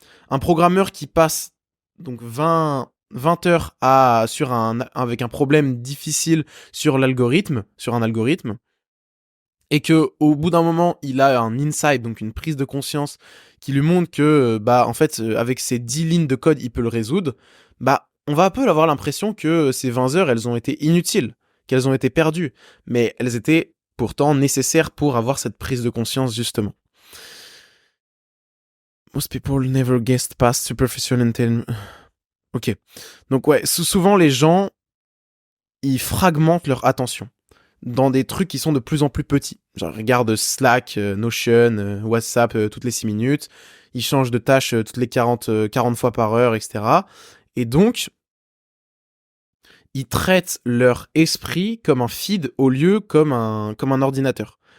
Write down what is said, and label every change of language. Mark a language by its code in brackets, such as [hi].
[fr] Un programmeur qui passe donc 20 heures avec un problème difficile sur un algorithme, et que au bout d'un moment, il a un insight, donc une prise de conscience, qui lui montre que, bah, en fait, avec ces 10 lignes de code, il peut le résoudre, bah, on va un peu avoir l'impression que ces 20 heures, elles ont été inutiles, qu'elles ont été perdues, mais elles étaient pourtant nécessaires pour avoir cette prise de conscience, justement. [en] Most people never guessed past superficial intelligence. Ok. [fr] Donc ouais, souvent les gens, ils fragmentent leur attention dans des trucs qui sont de plus en plus petits. Genre, regarde Slack, Notion, WhatsApp toutes les 6 minutes. Ils changent de tâche toutes les 40 fois par heure, etc. Et donc, ils traitent leur esprit comme un feed au lieu comme un ordinateur.